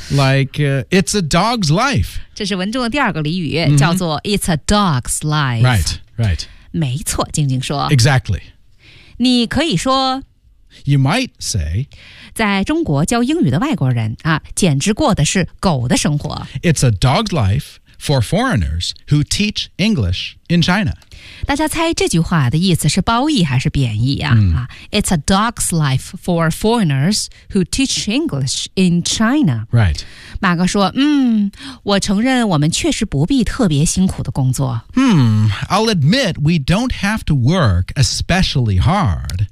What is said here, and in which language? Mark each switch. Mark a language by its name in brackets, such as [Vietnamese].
[English] Like,、it's a dog's life. [Chinese] 这是文中的第二个俚语、叫做 [English] it's a dog's life. Right, right. [Chinese] 没错，静静说。 [English] Exactly. [Chinese] 你可以说 [English] You might say [Chinese] 在中国教英语的外国人、简直过的是狗的生活。 [English] It's a dog's life for foreigners who teach English in China. [Chinese] 大家猜这句话的意思是褒义还是贬义啊、 [English] It's a dog's life for foreigners who teach English in China. Right. [Chinese] 马哥说，我承认我们确实不必特别辛苦的工作。 [English] I'll admit we don't have to work especially hard.